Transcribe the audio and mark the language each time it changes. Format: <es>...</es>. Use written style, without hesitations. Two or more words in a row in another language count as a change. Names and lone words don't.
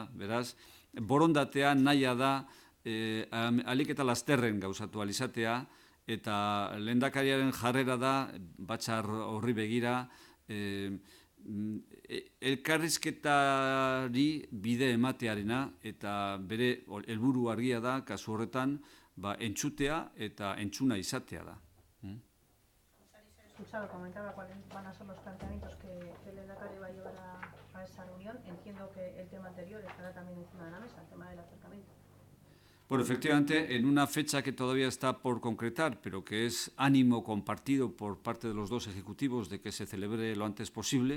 <eu>Beraz, borondatea nahia da alik eta lasterren gauzatu alizatea, eta lehendakariaren jarrera da batzar horri begira elkarrizketari bide ematearena, eta bere helburu argia da, kasu horretan, entzutea eta entzuna izatea da.</eu> <es>Escuchado, comentaba cuáles van a ser los planteamientos que el lehendakari va a llevar a esa reunión. Entiendo que el tema anterior estará también encima de la mesa, el tema del acercamiento. Bueno, efectivamente, en una fecha que todavía está por concretar, pero que es ánimo compartido por parte de los dos ejecutivos de que se celebre lo antes posible.</es>